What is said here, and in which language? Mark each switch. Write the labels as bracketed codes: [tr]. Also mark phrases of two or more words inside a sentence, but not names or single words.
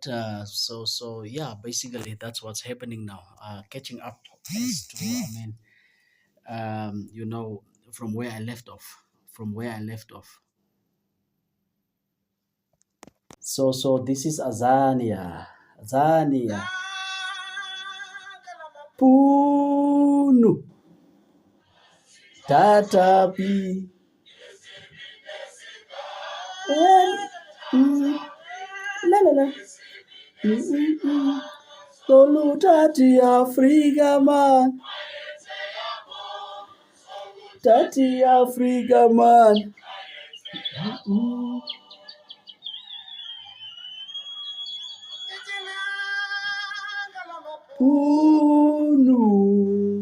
[en] So yeah, basically that's what's happening now. Catching up as to, from where I left off. So this is Azania. Punu. Tatapi. La la la. Tati Africa man. Tati Africa man. Punu.